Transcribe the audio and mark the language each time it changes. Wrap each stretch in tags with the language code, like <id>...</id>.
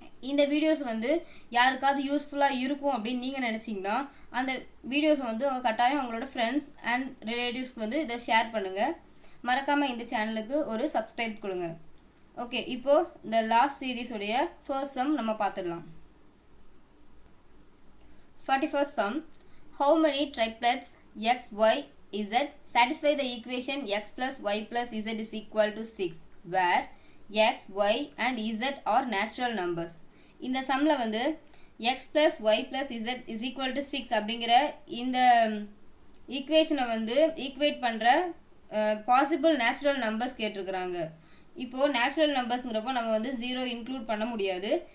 <ta>இந்த வீடியோஸ் வந்து யாருக்காவது யூஸ்ஃபுல்லாக இருக்கும் அப்படின்னு நீங்கள் நினச்சிங்கன்னா அந்த வீடியோஸ் வந்து கட்டாயம் உங்களோட ஃப்ரெண்ட்ஸ் அண்ட் ரிலேட்டிவ்ஸ்க்கு வந்து இதை ஷேர் பண்ணுங்கள். மறக்காமல் இந்த சேனலுக்கு ஒரு சப்ஸ்கிரைப் கொடுங்க. ஓகே, இப்போது இந்த லாஸ்ட் சீரீஸுடைய ஃபர்ஸ்ட் சம் நம்ம பார்த்துடலாம்.</ta> <en>41st sum. How many triplets x, y, z satisfy the equation x plus y plus z is equal to 6 where x, y and z are natural numbers.</en> <ta>இந்த சம்ல வந்து</ta> <en>x plus y plus z is equal to 6</en> <ta>அப்படிங்கிற இந்த ஈக்குவேஷனை வந்து equate பண்ணுற possible natural numbers கேட்டிருக்கிறாங்க. இப்போது natural நம்பர்ஸ்ங்கிறப்போ நம்ம வந்து 0 இன்க்ளூட் பண்ண முடியாது.</ta>